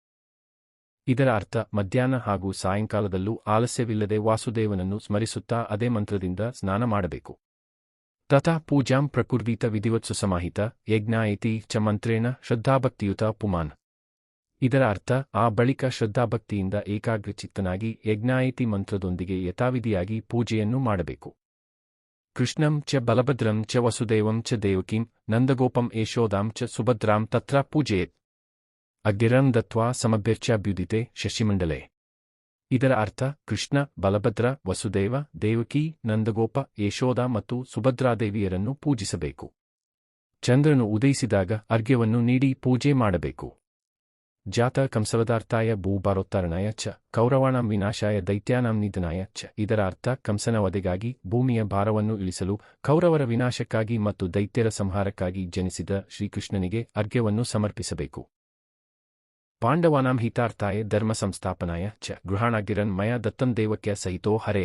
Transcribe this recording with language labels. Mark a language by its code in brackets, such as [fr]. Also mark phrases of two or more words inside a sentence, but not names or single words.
[kn] ಇದರ ಅರ್ಥ ಮಧ್ಯಾಹ್ನ ಹಾಗೂ ಸಾಯಂಕಾಲದಲ್ಲೂ ಆಲಸ್ಯವಿಲ್ಲದೆ ವಾಸುದೇವನನ್ನು ಸ್ಮರಿಸುತ್ತಾ ಅದೇ ಮಂತ್ರದಿಂದ ಸ್ನಾನ ಮಾಡಬೇಕು. [sa] ತಥಾ ಪೂಜಾಂ ಪ್ರಕುರ್ವೀತ ವಿಧಿವತ್ಸು ಸಮಾಹಿತ ಯಜ್ಞಾಯಿತಿ ಚ ಮಂತ್ರೇಣ ಶ್ರದ್ಧಾಭಕ್ತಿಯುತ ಪುಮಾನ್. [kn] ಇದರ ಅರ್ಥ ಆ ಬಳಿಕ ಶ್ರದ್ಧಾಭಕ್ತಿಯಿಂದ ಏಕಾಗ್ರಚಿತ್ತನಾಗಿ ಯಜ್ಞಾಯಿತಿ ಮಂತ್ರದೊಂದಿಗೆ ಯಥಾವಿಧಿಯಾಗಿ ಪೂಜೆಯನ್ನು ಮಾಡಬೇಕು. [sa] ಕೃಷ್ಣಂ ಚ ಬಲಭದ್ರಂ ಚ ವಸುದೇವಂ ಚ ದೇವಕೀಂ ನಂದಗೋಪಂ ಯಶೋದಾಂ ಚ ಸುಭದ್ರಾಂ ತತ್ರ ಪೂಜೆಯೇತ್. ಅಗ್ನಿರಂ ದತ್ವಾ ಸಮಭ್ಯರ್ಚಾಭ್ಯುದಿತೆ ಶಶಿಮಂಡಲೆ. [kn] ಇದರ ಅರ್ಥ ಕೃಷ್ಣ, ಬಲಭದ್ರ, ವಸುದೇವ, ದೇವಕಿ, ನಂದಗೋಪ, ಯಶೋಧ ಮತ್ತು ಸುಭದ್ರಾದೇವಿಯರನ್ನು ಪೂಜಿಸಬೇಕು. ಚಂದ್ರನು ಉದಯಿಸಿದಾಗ ಅರ್ಘ್ಯವನ್ನು ನೀಡಿ ಪೂಜೆ ಮಾಡಬೇಕು. [sa] ಜಾತ ಕಂಸವದಾರ್ಥಾಯ ಭೂಭಾರೋತ್ತರಣಾಯ ಚ ಕೌರವಾಣಾಂ ವಿನಾಶಾಯ ದೈತ್ಯಾನಾಂ ನಿಧನಾಯ ಚ. [kn] ಇದರ ಅರ್ಥ ಕಂಸನ ವಧೆಗಾಗಿ ಭೂಮಿಯ ಭಾರವನ್ನು ಇಳಿಸಲು ಕೌರವರ ವಿನಾಶಕ್ಕಾಗಿ ಮತ್ತು ದೈತ್ಯರ ಸಂಹಾರಕ್ಕಾಗಿ ಜನಿಸಿದ ಶ್ರೀಕೃಷ್ಣನಿಗೆ ಅರ್ಘ್ಯವನ್ನು ಸಮರ್ಪಿಸಬೇಕು. [sa] ಪಾಂಡವಾನಾಂ ಹಿತಾರ್ಥಾಯ ಧರ್ಮ ಸಂಸ್ಥಾಪನಾಯ ಚ ಗೃಹಾಣಾಗಿರನ್ ಮಯ ದತ್ತಂ ದೇವಕ್ಯ ಸಹಿತೋ ಹರೇ.